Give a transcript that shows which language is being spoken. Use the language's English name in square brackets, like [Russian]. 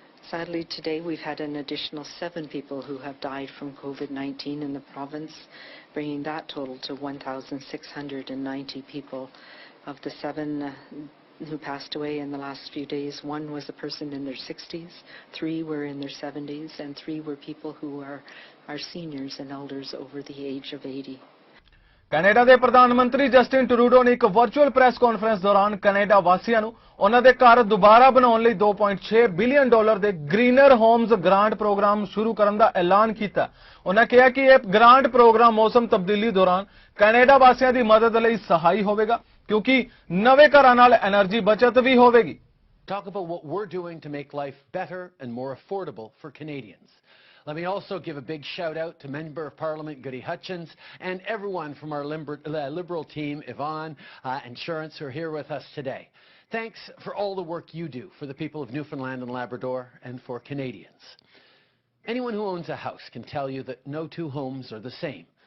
[English] Sadly, today we've had an additional 7 people who have died from COVID-19 in the province, bringing that total to 1,690 people. Of the 7 who passed away in the last few days, 1 was a person in their 60s, 3 were in their 70s, and 3 were people who are seniors and elders over the age of 80. [Punjabi] Canada ਦੇ ਪ੍ਰਧਾਨ ਮੰਤਰੀ Justin Trudeau ਨੇ ਇੱਕ virtual press conference ਦੌਰਾਨ Canada ਵਾਸੀਆਂ ਨੂੰ ਉਹਨਾਂ ਦੇ ਘਰ ਦੁਬਾਰਾ ਬਣਾਉਣ ਲਈ $2.6 ਬਿਲੀਅਨ ਦੇ ਗ੍ਰੀਨਰ ਹੋਮਜ਼ ਗ੍ਰਾਂਟ ਪ੍ਰੋਗਰਾਮ ਸ਼ੁਰੂ ਕਰਨ ਦਾ ਐਲਾਨ ਕੀਤਾ। ਉਹਨਾਂ ਕਿਹਾ ਕਿ ਇਹ ਗ੍ਰਾਂਟ ਪ੍ਰੋਗਰਾਮ ਮੌਸਮ ਤਬਦੀਲੀ ਦੌਰਾਨ ਕੈਨੇਡਾ ਵਾਸੀਆਂ ਦੀ ਮਦਦ ਲਈ ਸਹਾਈ ਹੋਵੇਗਾ ਕਿਉਂਕਿ ਨਵੇਂ ਘਰਾਂ ਨਾਲ એનર્ਜੀ ਬਚਤ ਵੀ ਹੋਵੇਗੀ। [English] Talk about what we're doing to make life better and more affordable for Canadians. Let me also give a big shout out to Member of Parliament Goody Hutchins and everyone from our Liberal team, Yvonne and Sherance, who are here with us today. Thanks for all the work you do for the people of Newfoundland and Labrador and for Canadians. Anyone who owns a house can tell you that no 2 homes are the same.